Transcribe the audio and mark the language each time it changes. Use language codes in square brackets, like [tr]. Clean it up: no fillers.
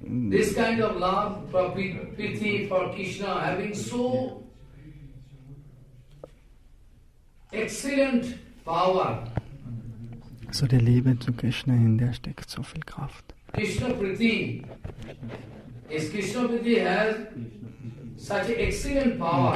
[en] This kind of love for Priti, for Krishna, having so excellent power. [de] So die Liebe zu Krishna, in der steckt so viel Kraft. [en] Krishna Priti, Krishna Priti has such excellent power,